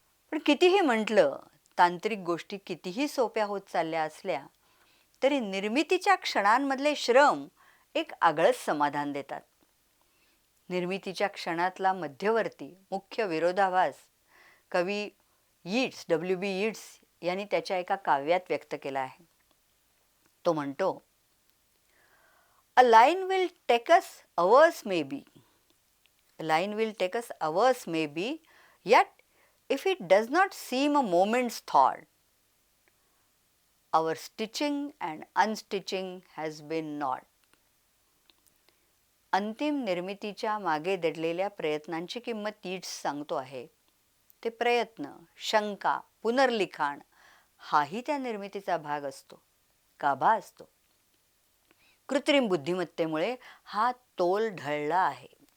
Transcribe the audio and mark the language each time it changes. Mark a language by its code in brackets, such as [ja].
[mr] पण कितीही म्हटलं, तांत्रिक गोष्टी कितीही सोप्या होत चालल्या असल्या तरी निर्मितीच्या क्षणांमधले श्रम एक आगळंच समाधान देतात. निर्मितीच्या क्षणातला मध्यवर्ती मुख्य विरोधाभास कवी यीट्स, W.B. यीट्स यांनी त्याच्या एका काव्यात व्यक्त केला आहे. तो म्हणतो, [en] "A line will take us hours maybe. A line will take us hours maybe, yet if it does not seem a moment's thought, our stitching and unstitching has been naught." [mr] अंतिम निर्मितीच्या मागे दडलेल्या प्रयत्नांची किंमत यीट्स सांगतो आहे. ते प्रयत्न, शंका, पुनर्लिखाण हाही त्या निर्मितीचा भाग असतो, गाभा असतो. कृत्रिम बुद्धिमत्तेमुळे हा तोल ढळला आहे.